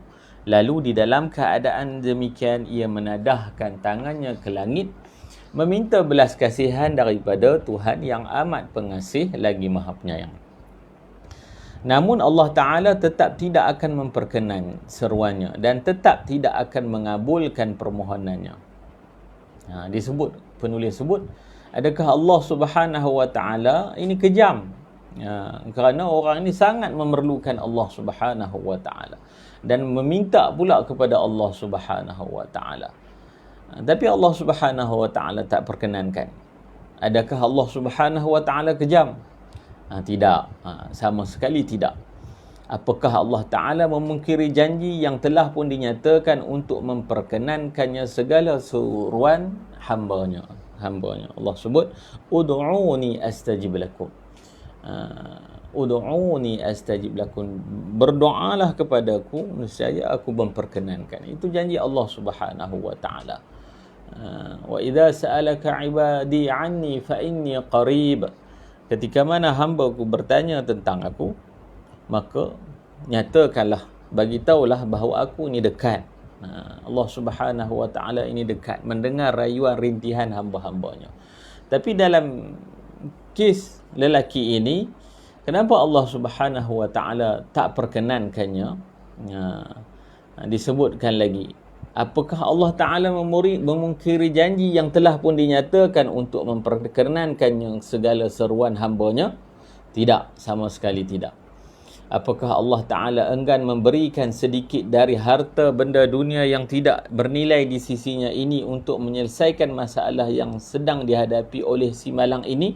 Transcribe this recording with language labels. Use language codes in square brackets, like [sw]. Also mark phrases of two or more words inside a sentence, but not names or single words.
[ms] Lalu di dalam keadaan demikian, ia menadahkan tangannya ke langit, meminta belas kasihan daripada Tuhan yang amat pengasih lagi maha penyayang. Namun Allah Ta'ala tetap tidak akan memperkenan seruannya dan tetap tidak akan mengabulkan permohonannya. Disebut, penulis sebut, adakah Allah [ar] سبحانه وتعالى [ms] ini kejam? Kerana orang ini sangat memerlukan Allah [ar] سبحانه وتعالى [ms] dan meminta pula kepada Allah [ar] سبحانه وتعالى. [ms] Tapi Allah [ar] سبحانه وتعالى [ms] tak perkenankan. Adakah Allah [ar] سبحانه وتعالى [ms] kejam? Tidak, sama sekali tidak. Apakah Allah Ta'ala memungkiri janji yang telah pun dinyatakan untuk memperkenankannya segala seruan hambanya? Allah sebut, [ar] ادعوني أستجب لكم. ادعوني أستجب لكم. [ms] Berdoalah kepadaku, nescaya aku memperkenankan. Itu janji Allah [ar] سبحانه وتعالى. وإذا سألك عبادي عني فإني قريب. [ms] Ketika mana hamba-Ku bertanya tentang aku, maka nyatakanlah, bagi tahulah bahawa aku ini dekat. Allah [ar] سبحانه وتعالى [ms] ini dekat, mendengar rayuan rintihan hamba-hambanya. Tapi dalam kes lelaki ini, kenapa Allah [ar] سبحانه وتعالى [ms] tak perkenankannya? Disebutkan lagi, apakah Allah Ta'ala memungkiri janji yang telah pun dinyatakan untuk memperkenankannya segala seruan hambanya? Tidak, sama sekali tidak. Apakah Allah Ta'ala enggan memberikan sedikit dari harta benda dunia yang tidak bernilai di sisinya ini untuk menyelesaikan masalah yang sedang dihadapi oleh si malang ini?